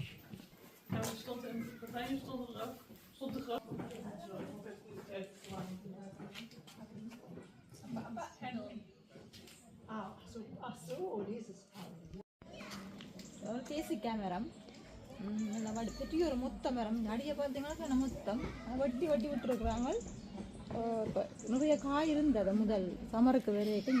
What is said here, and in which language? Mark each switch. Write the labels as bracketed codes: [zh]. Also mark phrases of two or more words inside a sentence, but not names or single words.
[nl] Ja, er stond een gordijn stond er ook. Stond de groot. [ta] ஒரு தேசிக்காய் மரம், நல்லா பெரிய ஒரு மொத்த மரம். அடியை பார்த்தீங்கன்னா மொத்தம் வட்டி வட்டி விட்டுருக்குறாங்க. இப்போ நிறைய காய் இருந்தது முதல் சமருக்கு வரைக்கும்.